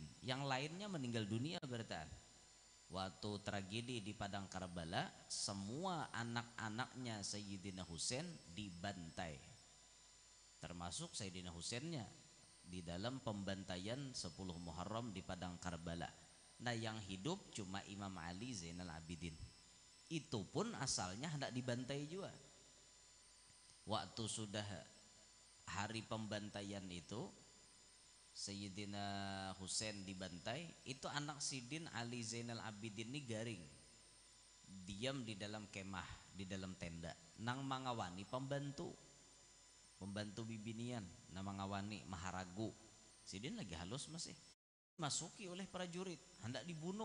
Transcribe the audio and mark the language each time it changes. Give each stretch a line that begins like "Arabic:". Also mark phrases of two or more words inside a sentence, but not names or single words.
Indonesian: Yang lainnya meninggal dunia berarti. Waktu tragedi di Padang Karbala, semua anak-anaknya Sayyidina Husain dibantai, termasuk Sayyidina Husainnya di dalam pembantaian 10 Muharram di Padang Karbala. Nah yang hidup cuma Imam Ali Zainal Abidin. Itu pun asalnya hendak dibantai juga.
Banjar: Waktu sudah hari pembantaian itu Sayyidina Husain dibantai, itu anak Sidin Ali Zainal Abidin ini garing, diam di dalam kemah, di dalam tenda, nang mangawani pembantu bibinian, nang mangawani maharagu. Sidin lagi halus masih masuki oleh prajurit, hendak dibunuh.